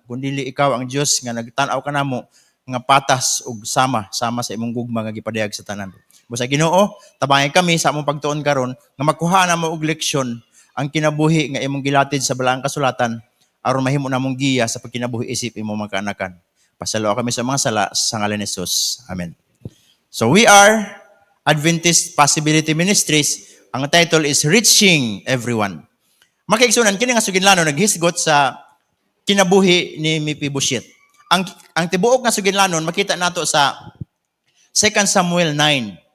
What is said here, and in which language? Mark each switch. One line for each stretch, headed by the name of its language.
Cebuano: Kundili ikaw ang Diyos nga nagtan-aw kanamo nga patas ug sama sa imong gugma nga gipadayag sa tanan. Busa Ginoo, tabangan kami sa among pagtuon karon nga makuha na mo og leksyon ang kinabuhi nga imong gilatid sa balaang kasulatan aron mahimo namong giya sa pagkinabuhi isip imong mga kaanakan. Pasalo kami sa mga sala sa ngalan ni Jesus. Amen.
English: So we are Adventist Possibility Ministries. Ang title is Reaching Everyone.
Cebuano: Makaigsunan, kini nga suginlano naghisgot sa kinabuhi ni Mephibosheth. ang tibuok nga suginlanon makita nato sa 2 Samuel 9.